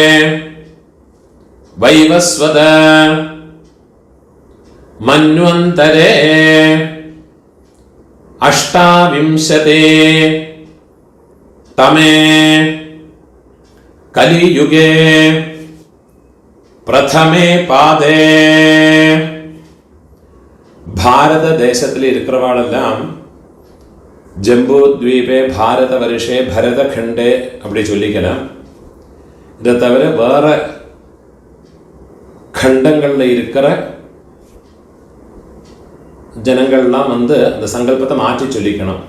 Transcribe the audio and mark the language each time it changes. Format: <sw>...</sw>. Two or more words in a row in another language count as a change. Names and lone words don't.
<sa>वैवस्वत मन्वन्तरे अष्टाविंशते तमे कलियुगे प्रथमे पादे भारत</sa> <ta>தேசத்தில் இருக்கிறவாளெல்லாம்</ta> <sa>जम्बु द्वीपे भारत वर्षे भरत खण्डे</sa> <ta>அப்படி சொல்லிக்கலாம். இதை தவிர வேற கண்டங்களில் இருக்கிற ஜனங்கள்லாம் வந்து அந்த சங்கல்பத்தை மாற்றி சொல்லிக்கணும்.</ta>